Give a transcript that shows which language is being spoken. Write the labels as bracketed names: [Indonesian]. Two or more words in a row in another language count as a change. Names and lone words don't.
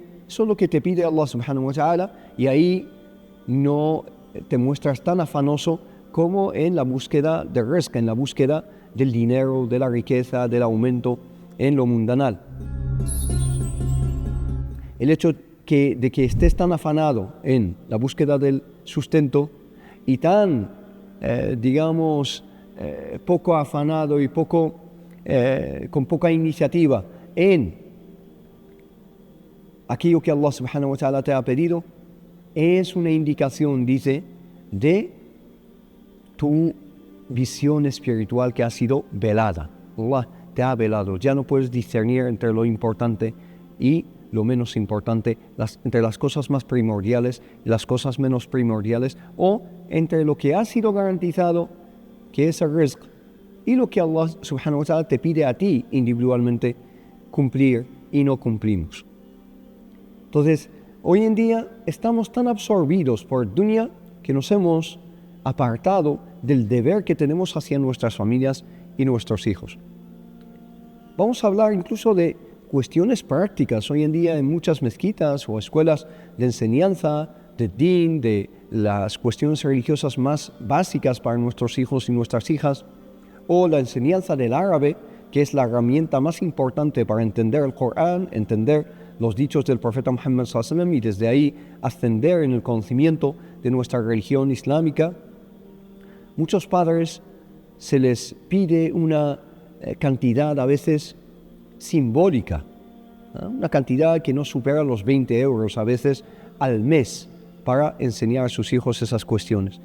[Spanish] Eso es lo que te pide [Arabic] الله سبحانه وتعالى, [Spanish] y ahí no te muestras tan afanoso como en la búsqueda de rizq, en la búsqueda del dinero, de la riqueza, del aumento en lo mundanal. El hecho de que estés tan afanado en la búsqueda del sustento y tan, poco afanado y con poca iniciativa en aquello que [Arabic] الله سبحانه وتعالى [Spanish] te ha pedido, es una indicación, dice, de tu visión espiritual que ha sido velada. Allah te ha velado. Ya no puedes discernir entre lo importante y lo menos importante, entre las cosas más primordiales y las cosas menos primordiales, o entre lo que ha sido garantizado, que es el rizq, y lo que [Arabic] الله سبحانه وتعالى [Spanish] te pide a ti individualmente cumplir y no cumplimos. Entonces, hoy en día estamos tan absorbidos por dunya que nos hemos apartado del deber que tenemos hacia nuestras familias y nuestros hijos. Vamos a hablar incluso de cuestiones prácticas. Hoy en día en muchas mezquitas o escuelas de enseñanza, de din, de las cuestiones religiosas más básicas para nuestros hijos y nuestras hijas, o la enseñanza del árabe, que es la herramienta más importante para entender el Corán, entender los dichos del profeta Muhammad [Arabic] صلى الله عليه وسلم, [Spanish] y desde ahí ascender en el conocimiento de nuestra religión islámica. Muchos padres se les pide una cantidad a veces simbólica, una cantidad que no supera los 20 euros a veces al mes para enseñar a sus hijos esas cuestiones.